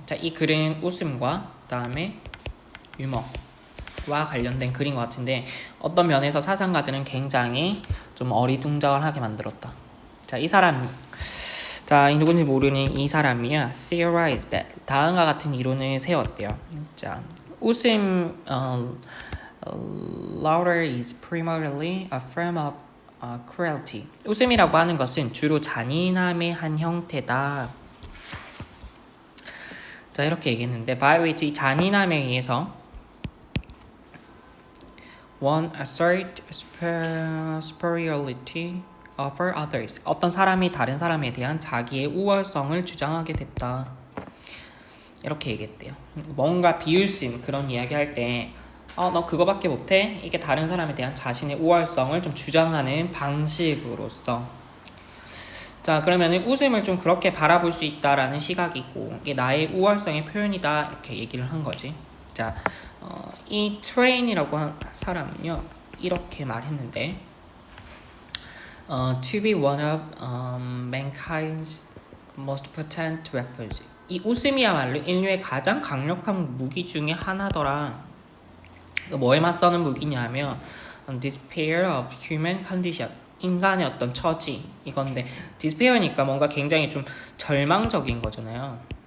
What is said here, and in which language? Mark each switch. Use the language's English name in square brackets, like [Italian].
[Korean] 자, 이 글은 웃음과 그다음에 유머와 관련된 글인 것 같은데 어떤 면에서 사상가들은 굉장히 좀 어리둥절하게 만들었다. 자, 이 사람, 자, 누군지 모르는 이 사람이야 [English] theorized that [Korean] 다음과 같은 이론을 세웠대요. 자, 웃음 [English] laughter is primarily a form of cruelty. [Korean] 웃음이라고 하는 것은 주로 잔인함의 한 형태다. 자, 이렇게 얘기했는데 [English] by which [Korean] 이 잔인함에 의해서 [English] one assert superiority over others. [Korean] 어떤 사람이 다른 사람에 대한 자기의 우월성을 주장하게 됐다. 이렇게 얘기했대요. 뭔가 비웃음 그런 이야기 할 때 너 그거밖에 못해? 이게 다른 사람에 대한 자신의 우월성을 좀 주장하는 방식으로서. 자, 그러면은 웃음을 좀 그렇게 바라볼 수 있다라는 시각이고 이게 나의 우월성의 표현이다 이렇게 얘기를 한 거지. 자, 이 트레인이라고 한 사람은요 이렇게 말했는데 [English] to be one of mankind's most potent weapons. [Korean] 이 웃음이야말로 인류의 가장 강력한 무기 중에 하나더라. 뭐에 맞서는 무기냐면 [English] despair of human condition, [Korean] 인간의 어떤 처지 이건데 despair니까 뭔가 굉장히 좀 절망적인 거잖아요.